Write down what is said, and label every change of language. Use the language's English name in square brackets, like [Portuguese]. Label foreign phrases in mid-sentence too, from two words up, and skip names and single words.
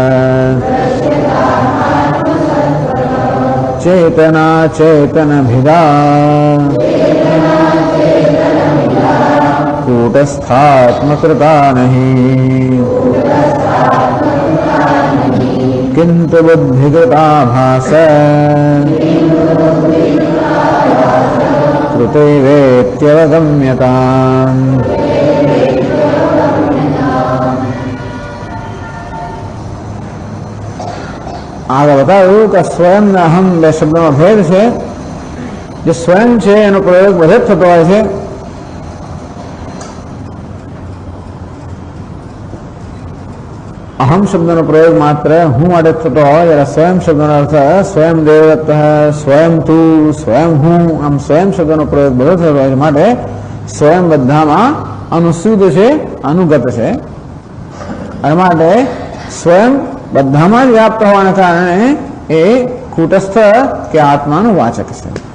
[Sanskrit] चेतना चेतनभिदा कूटस्थात्मकृता नहि किन्तु बुद्धिकृता भास कृतैवेत्यवगम्यताम्। [Gujarati] आगे बताव्યું કે સ્વયં ને અહમ બે શબ્દોનો ભેદ છે। જે સ્વયં છે એનો પ્રયોગ બધે જ થતો હોય છે। અહમ શબ્દનો પ્રયોગ માત્ર હું માટે થતો હોય જ્યારે સ્વયં શબ્દનો અર્થ સ્વયં દેવદત્ત સ્વયં તું સ્વયં હું આમ સ્વયં શબ્દનો પ્રયોગ બધો થતો હોય માટે સ્વયં બધામાં અનુસ્યુત છે અનુગત છે અને માટે સ્વયં બધામાં જ વ્યાપ્ત હોવાના કારણે એ કૂટસ્થ કે આત્માનું વાચક છે।